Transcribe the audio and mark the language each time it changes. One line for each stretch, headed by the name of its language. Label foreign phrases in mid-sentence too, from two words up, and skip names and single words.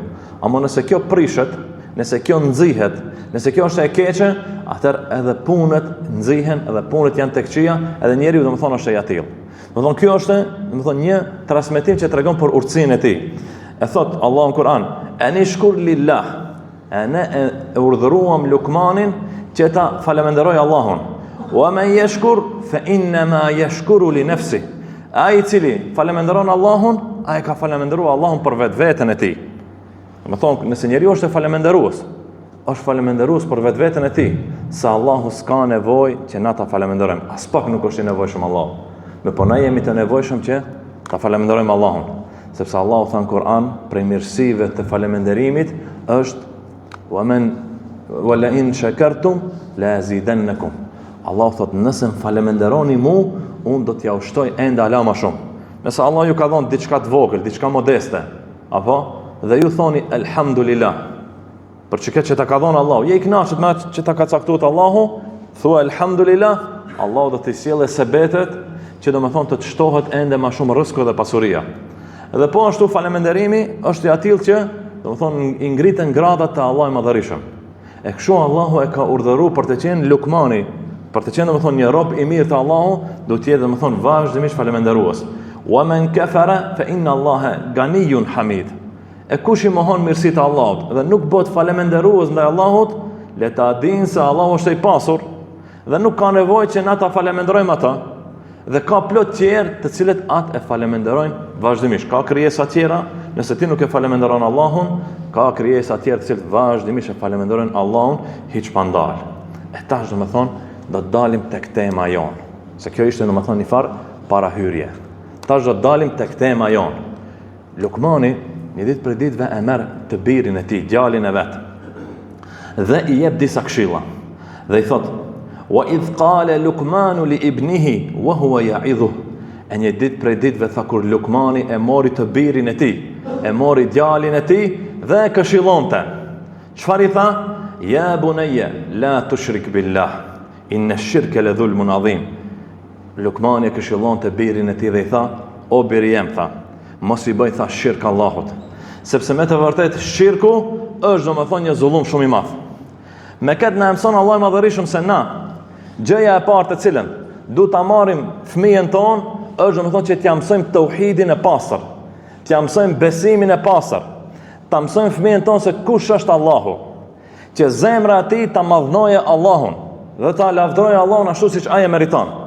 Albanian: Ama nëse kjo prishet, nëse kjo nxihet, nëse kjo është e keqe, atëherë edhe punët nxihen, edhe punët janë tek këqija, edhe njeriu domethënë është I atill. Domethënë kjo është, domethënë një transmetim që tregon për urtësinë e tij. E thot Allahu në Kur'an:
Arabic: "أن اشكر لله."
Albanian: Ne e urdhëruam Lukmanin që ta falemenderoj Allahun.
Arabic: "ومن يشكر فإنما يشكر لنفسه."
Albanian: Ai I cili falemenderon Allahun, ai ka falemenderuar Allahun për vetveten e tij. Domethënë, nëse njeriu është falemenderues, është falemenderues për vetveten e tij, se Allahu s'ka nevojë që na ta falemenderojmë. As pak nuk është I nevojshëm Allahu. Me po na jemi të nevojshëm që ta falemenderojmë Allahun, sepse Allahu tha në Kur'an prej mirësive të falemenderimit është:
Arabic: "ولئن شكرتم لأزيدنكم."
Albanian: Allah thot, nëse më falemenderoni mu, unë do t'ja ushtoj ende ala ma shumë. Nëse Allah ju ka dhonë diçka të vogël, diçka modeste, apo? Dhe ju thoni elhamdulillah, për që këtë që ta ka dhonë Allah, je i knaqët me që ta ka caktuar Allahu, thua elhamdulillah, Allah do t'i sjellë sebetet që do me thonë të të shtohet ende ma shumë rëzku dhe pasuria. Dhe po ashtu falemenderimi është i atill që do me thonë i ngritën gradat të Allah i madhërishëm. E kështu Allahu e ka urdhëruar për të qenë Lukmani, për të qenë do me thonë një rob i mirë të Allahu, do t'jetë do me thonë vazhdimisht falemenderues.
Arabic: ومن كفر فإن الله غني حميد.
Albanian: E kush i mohon mirësitë e Allahut dhe nuk bëhet falemenderues ndaj Allahut, le ta dinë se Allahu është i pasur dhe nuk ka nevojë që na ta falemenderojmë ata. Dhe ka plot tjerë të cilët atë e falemenderojnë vazhdimisht. Ka krijesa tjera, nëse ti nuk e falemenderon Allahun, ka krijesa tjera të cilët vazhdimisht e falemenderojnë Allahun hiç pa ndal. E tash do të thonë do të dalim tek tema jonë. Se kjo ishte do të thonë një farë parahyrje. Tash do të dalim tek tema jonë. Lukmani një ditë për ditëve e merr të birin e tij, djalin e vet. Dhe i jep disa këshilla. Dhe i thot:
Arabic: "وإذ قال لقمان لابنه وهو يعظه."
Albanian: E një ditë për ditëve tha kur Lukmani e mori të birin e tij, e mori djalin e tij dhe e këshillonte. Çfarë i tha?
Arabic: "يا بني لا تشرك بالله. إن الشرك لظلم عظيم."
Albanian: Lukmani e këshillonte birin e tij dhe i tha: "O biri jem, tha, mos i bëj tha shirk Allahut, sepse me të vërtet shirku është do me thonë një zullum shumë i madh. Me këtë na mëson Allah i madhërishëm se na gjëja e parë të cilën du ta marrim fëmijën ton është do me thonë që t'ja mësojmë tauhidin e pastër, t'ja mësojmë besimin e pastër, ta mësojmë fëmijën ton se kush është Allahu, që zemra e tij ta madhnoje Allahun dhe ta lavdroje Allahun ashtu siç ai e meriton.